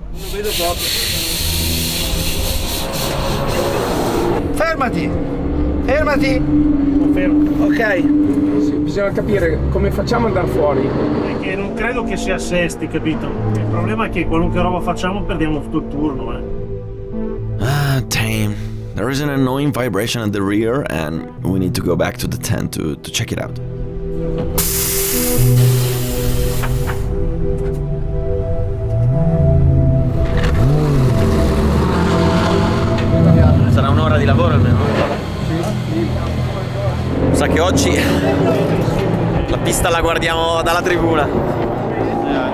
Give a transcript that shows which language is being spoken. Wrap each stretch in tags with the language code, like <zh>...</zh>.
<it>vedo proprio. Fermati! Fermati! Fermo. Ok. Sì, bisogna capire come facciamo ad andare fuori. Perché non credo che si assesti, capito? Il problema è che qualunque roba facciamo perdiamo tutto il turno,</it> <en>Ah, damn. There is an annoying vibration at the rear and we need to go back to the tent to check it out.</en> <it>Sarà un'ora di lavoro almeno. Sa che oggi la pista la guardiamo dalla tribuna.</it>